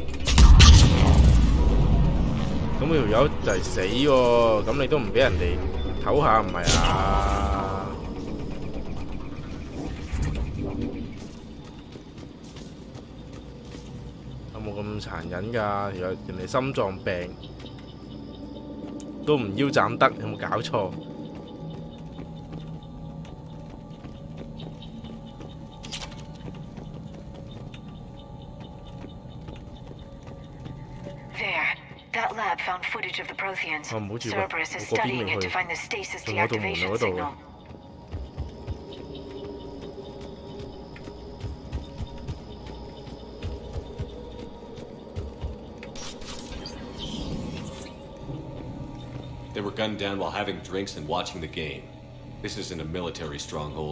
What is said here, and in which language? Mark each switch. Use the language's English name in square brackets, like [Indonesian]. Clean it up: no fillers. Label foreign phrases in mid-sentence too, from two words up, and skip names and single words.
[Cantonese] 咁條友就係死喎，咁你都唔俾人哋唞下唔係啊？有冇咁殘忍㗎？人哋心臟病都唔腰斬得，有冇搞錯？ [English] Found footage of the Protheans. [Cantonese] 唔好住喎， [English] Cerberus is [Cantonese] 我嗰邊 [English] studying [Cantonese] 未 [English] it [Cantonese] 去， [English] to find the stasis [Cantonese] 仲有道門 [English] deactivation [Cantonese] 嗰度 [English] signal. [Cantonese] 啊。 [English] They were gunned down while having drinks and watching the game. This isn't a military stronghold.